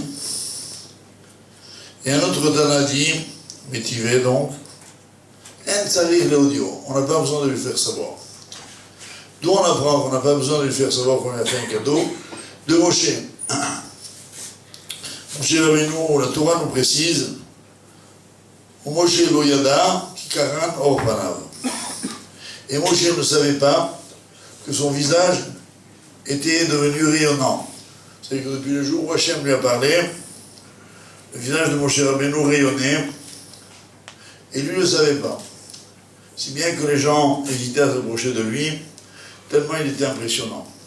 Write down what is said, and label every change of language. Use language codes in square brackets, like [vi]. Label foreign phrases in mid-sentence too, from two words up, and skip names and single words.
[fr] Et un autre Tana dit, Métivé donc, [he] אין צריך להודיעו, [fr] on n'a pas besoin de lui faire savoir. D'où on apprend qu'on n'a pas besoin de lui faire savoir qu'on lui a fait un cadeau, de Moshe. Moshe Rabbeinu, la Torah nous précise, [he] משה לא ידע, כי קרן עור פניו. [fr] Et Moshe ne savait pas que son visage était devenu rayonnant. C'est-à-dire que depuis le jour où Hachem lui a parlé, le visage de Moshe Rabbeinu rayonnait, et lui ne le savait pas. Si bien que les gens hésitaient à s'approcher de lui, tellement il était impressionnant.